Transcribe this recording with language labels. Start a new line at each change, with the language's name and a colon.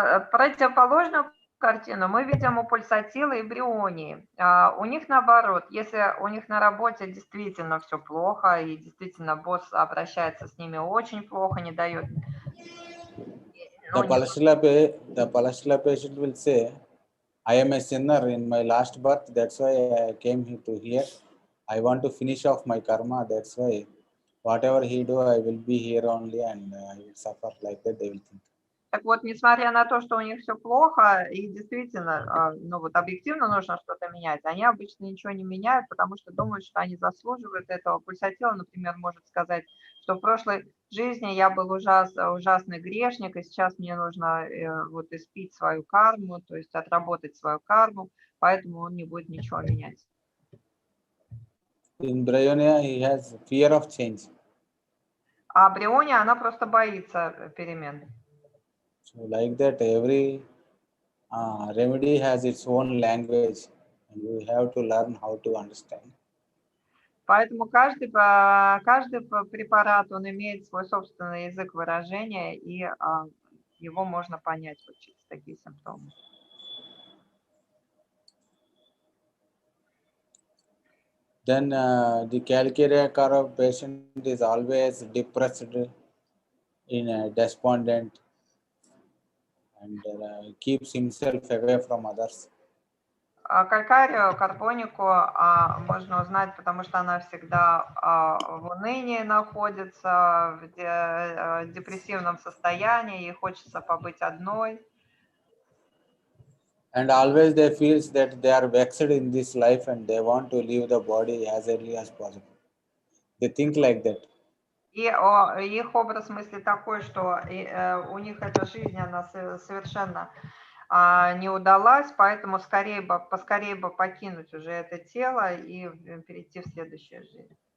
Russian: Противоположную картину мы видим у пульсатила и брионии. У них наоборот, если у них на работе действительно все плохо, и действительно босс обращается с ними очень плохо, не дает...
English: The Palashla patient will say, I am a sinner in my last birth, that's why I came to here. I want to finish off my karma, that's why whatever he do, I will be here only and I will suffer, like that they will think.
Russian: Так вот, несмотря на то, что у них все плохо, и действительно, ну вот объективно нужно что-то менять, они обычно ничего не меняют, потому что думают, что они заслуживают этого. Пульсатила, например, может сказать, что в прошлой жизни я был ужасный грешник, и сейчас мне нужно вот испить свою карму, то есть отработать свою карму, поэтому он не будет ничего менять.
English: In Bryonia, he has fear of change.
Russian: А Бриония, она просто боится перемен.
English: So like that, every remedy has its own language and we have to learn how to understand.
Russian: Поэтому каждый препарат, он имеет свой собственный язык выражения, и его можно понять вот через такие симптомы.
English: Then the Calcarea Carb patient is always depressed, despondent, and keeps himself away from others.
Russian: Калькарию, карбонику можно узнать, потому что она всегда в унынии находится, в депрессивном состоянии, ей хочется побыть одной.
English: And always they feel that they are vexed in this life and they want to leave the body as early as possible. They think like that.
Russian: И их образ мысли такой, что у них эта жизнь, она совершенно не удалась, поэтому поскорее бы покинуть уже это тело и перейти в следующую жизнь.